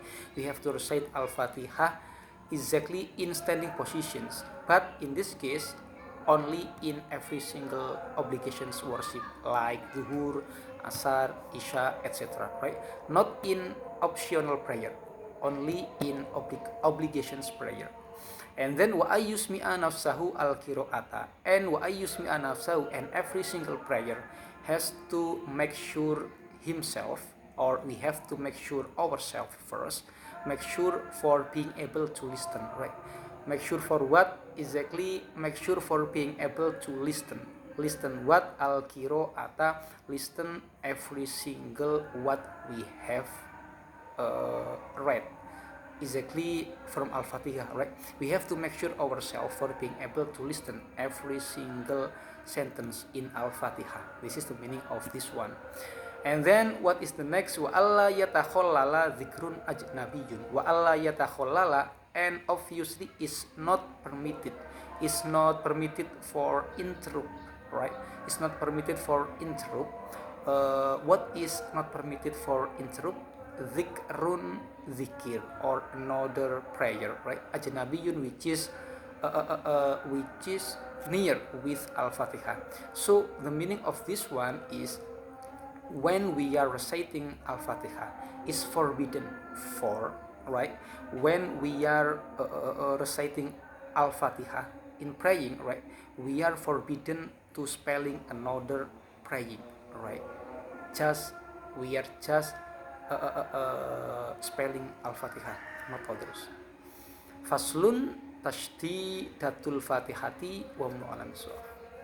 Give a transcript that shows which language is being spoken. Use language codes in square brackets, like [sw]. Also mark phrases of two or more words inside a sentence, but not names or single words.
[en] We have to recite Al-Fatihah exactly in standing positions, but in this case only in every single obligations worship, like Zuhur, Asar, Isya, etc., right? Not in optional prayer, only in obligations prayer. And then [ar] وأن يسمع نفسه القراءة, [en] and [ar] وأن يسمع نفسه, [en] and every single prayer has to make sure himself, or we have to make sure ourselves first, make sure for being able to listen, right? Make sure for what exactly? Make sure for being able to listen what? Al-qira'ata, listen every single what we have read exactly from Al-Fatihah, right? We have to make sure ourselves for being able to listen every single sentence in Al-Fatihah. This is the meaning of this one. And then what is the next? [ar] وألا يتخلل ذكر أجنبي. وألا يتخلل, [en] and obviously is not permitted for interrupt, right? It's not permitted for interrupt. What is not permitted for interrupt? [ar] Zikrun, zikir, [en] or another prayer, right? Ajnabiyun, which is near with Al-Fatihah. So the meaning of this one is, when we are reciting Al-Fatihah, is forbidden for, right? When we are reciting Al-Fatihah in praying, right? We are forbidden to spelling another praying, right? We are just spelling Al-Fatihah, not others. [ar] فصل تشديدات الفاتحة و معلم سعاف.